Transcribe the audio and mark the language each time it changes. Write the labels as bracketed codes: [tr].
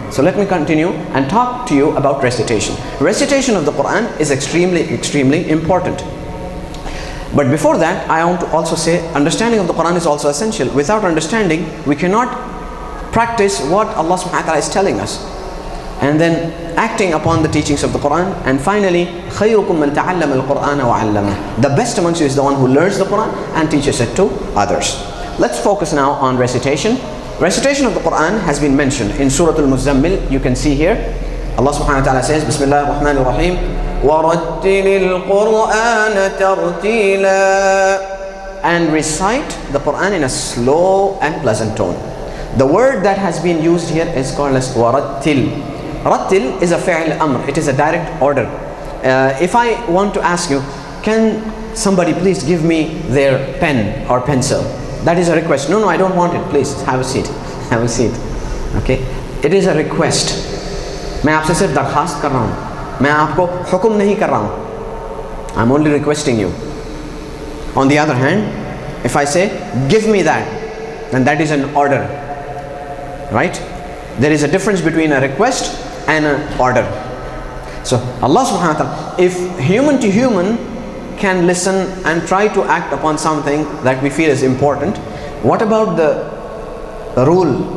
[en] So let me continue and talk to you about recitation. Recitation of the Quran is extremely, extremely important. But before that, I want to also say understanding of the Quran is also essential. Without understanding, we cannot practice what Allah subhanahu wa ta'ala is telling us. And then acting upon the teachings of the Quran. And finally, [ar] خَيْرُكُمْ مَنْ تَعَلَّمَ الْقُرْآنَ وَعَلَّمَهُ. [en] The best amongst you is the one who learns the Quran and teaches it to others. Let's focus now on recitation. Recitation of the Quran has been mentioned in Surah Al-Muzammil. You can see here, Allah subhanahu wa ta'ala says, Bismillah ar-Rahman ar-Rahim, [ar] وَرَتِّلِ الْقُرْآنَ تَرْتِيلًا. [en] And recite the Quran in a slow and pleasant tone. The word that has been used here is called as warattil. Rattil is a fi'l amr. It is a direct order. If I want to ask you, can somebody please give me their pen or pencil? That is a request. No, I don't want it. Please have a seat. Have a seat. Okay. It is a request. [hi] मैं आपसे सिर्फ दरखास्त कर रहा हूँ. मैं आपको हुक्म नहीं कर रहा हूँ. [en] I'm only requesting you. On the other hand, if I say, give me that, then that is an order. Right? There is a difference between a request and an order. So Allah subhanahu wa ta'ala, if human to human can listen and try to act upon something that we feel is important, what about the rule?